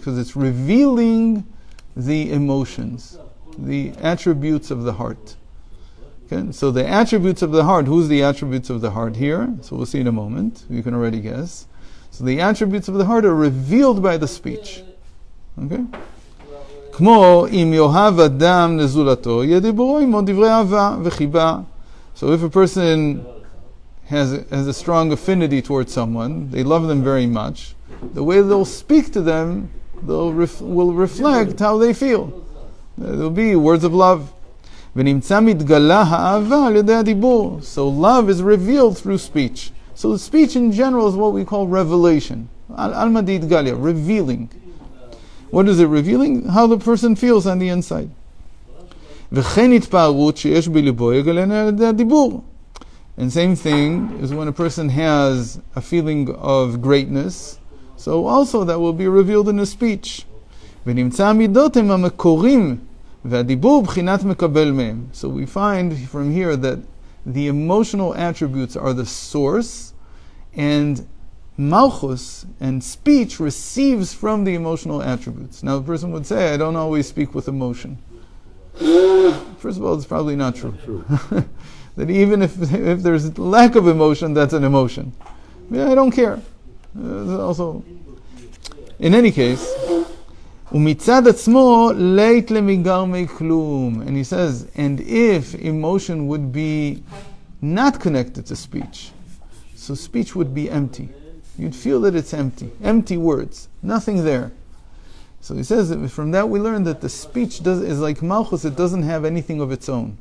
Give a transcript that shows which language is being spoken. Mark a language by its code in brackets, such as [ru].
[en] Because it's revealing the emotions, the attributes of the heart. Okay? So the attributes of the heart, who's the attributes of the heart here? So we'll see in a moment. You can already guess. So the attributes of the heart are revealed by the speech. Okay? [he] כמו אם יאהב אדם לזולתו, ידברו עמו דברי אהבה וחיבה. [en] So if a person has a strong affinity towards someone, they love them very much, the way they'll speak to them will reflect how they feel. There'll be words of love. [he] ונמצא מתגלה האהבה על ידי הדיבור. [en] So love is revealed through speech. So the speech in general is what we call revelation. Alma de Itgalia, revealing. What is it revealing? How the person feels on the inside. [he] וכן התפארות שיש בליבו יגלנה על ידי הדיבור. [en] And same thing is when a person has a feeling of greatness, so also that will be revealed in his speech. [he] ונמצא המידות הם המקורים והדיבור בחינת מקבל מהם. [en] So we find from here that the emotional attributes are the source, and malchus and speech receives from the emotional attributes. Now a person would say, I don't always speak with emotion. First of all, it's probably not true. That even if there's lack of emotion, that's an emotion. Yeah, I don't care. Also, in any case, [he] ומצד עצמו לית למיגרמי כלום. [en] And he says, and if emotion would be not connected to speech, so speech would be empty. You'd feel that it's empty. Empty words. Nothing there. So he says that from that we learn that the speech is like malchus, it doesn't have anything of its own.